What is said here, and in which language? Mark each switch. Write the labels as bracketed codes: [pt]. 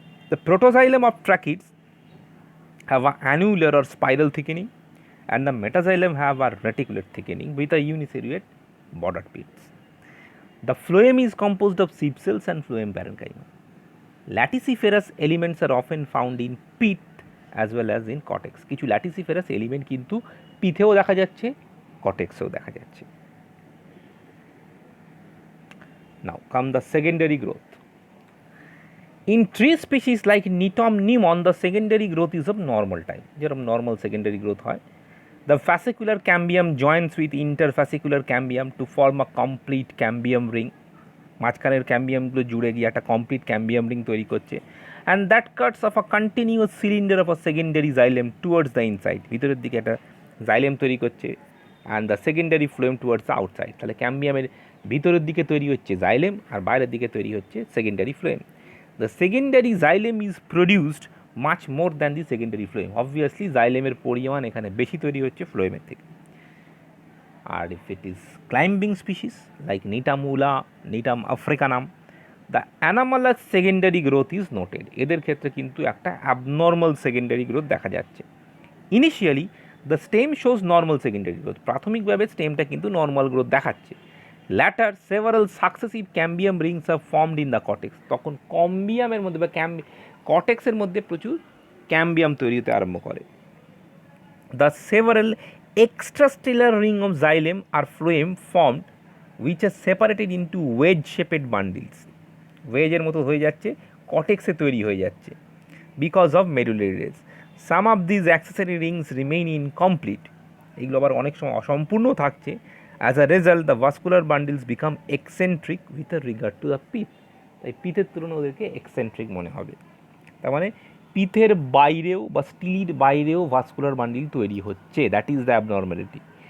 [en] The protoxylem of tracheids have an annular or spiral thickening, and the metaxylem have a reticulate thickening with a uniseriate bordered pits. The phloem is composed of sheep cells and phloem parenchyma. Latissiferous elements are often found in pith as well as in cortex. [bn] কিছু latissiferous element কিন্তু পিথেও দেখা যাচ্ছে, কর্টেক্সেও দেখা যাচ্ছে। [en] Now come the secondary growth. In tree species like Gnetum nimon, the secondary growth is of normal type, [bn] যেরকম normal secondary growth হয়। [en] The fascicular cambium joins with interfascicular cambium to form a complete cambium ring, [bn] মাঝখানের ক্যাম্বিয়ামগুলো জুড়ে গিয়ে একটা complete ক্যাম্বিয়াম ring তৈরি করছে। [en] and that cuts off a continuous cylinder of a secondary xylem towards the inside, [bn] ভিতরের দিকে একটা জাইলেম তৈরি করছে, [en] And the secondary phloem towards the outside. [bn] তাহলে ক্যাম্বিয়ামের ভিতরের দিকে তৈরি হচ্ছে জাইলেম আর বাইরের দিকে তৈরি হচ্ছে secondary phloem. [en] the secondary xylem is produced much more than the secondary phloem, obviously [bn] জাইলেমের পরিমাণ এখানে বেশি তৈরি হচ্ছে ফ্লোয়েমের থেকে। [en] আর if it is climbing species like Gnetum ula, Gnetum africanum, the anomalous secondary growth is noted, [bn] এদের ক্ষেত্রে কিন্তু একটা abnormal secondary growth দেখা যাচ্ছে। [en] Initially the stem shows normal secondary growth, [bn] প্রাথমিকভাবে স্টেমটা কিন্তু নর্মাল গ্রোথ দেখাচ্ছে। [en] Later several successive cambium rings are formed in the cortex, [bn] তখন কম্বিয়ামের মধ্যে বা কর্টেক্সের মধ্যে প্রচুর ক্যাম্বিয়াম তৈরি হতে আরম্ভ করে। [en] The several extrastellar ring of xylem or phloem formed which are separated into wedge shaped bundles, [bn] ওয়েজের মতো হয়ে যাচ্ছে, [en] কর্টেক্সে তৈরি হয়ে যাচ্ছে because of medullary rays. Some of these accessory rings remain incomplete, [bn] এগুলো আবার অনেক সময় অসম্পূর্ণ থাকছে। [en] as a result the vascular bundles become eccentric with regard to the pith, [bn] তাই পিথের তুলনায় ওদেরকে এক্সেন্ট্রিক মনে হবে। তার মানে পিথের বাইরেও বা স্টিলির বাইরেও ভাস্কুলার বান্ডিল তৈরি হচ্ছে, [en] That is the abnormality.